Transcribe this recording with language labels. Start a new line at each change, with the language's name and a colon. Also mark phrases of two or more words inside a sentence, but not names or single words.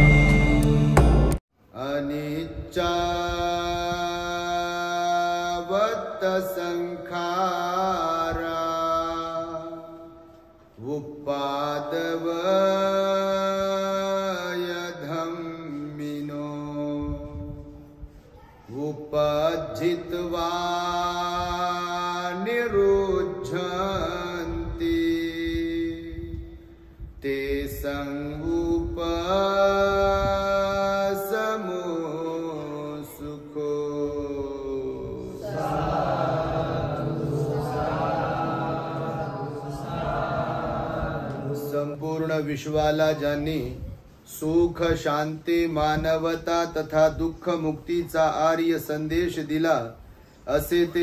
Pali: Anicca vatta sankhara upadavaya dhammino upajjitva niruddhanti te sangupasamu sukho.
Marathi: संपूर्ण विश्वाला ज्यांनी सुख शांती मानवता तथा दुःख मुक्तीचा आर्य संदेश दिला असे ते